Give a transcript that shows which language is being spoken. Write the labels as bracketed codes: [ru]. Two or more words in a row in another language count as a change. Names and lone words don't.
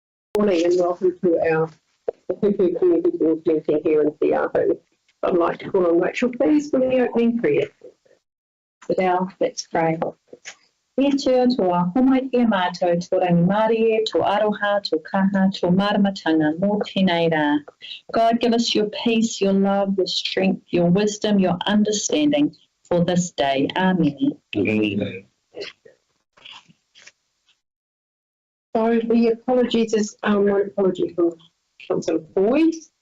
[en] Morning and welcome to our Hiku Community Board meeting here in Hiku. I'd like to call on Rachel, please, for the opening prayer. Let's pray. [mi] E tua toa homai kia mātou, tō rangi Māori e, tō aroha, tō kaha, tō maramatanga, mō tēnei rā. [en] God, give us your peace, your love, your strength, your wisdom, your understanding for this day. Amen. Amen. So the apologies is one apology from Councillor Boyd.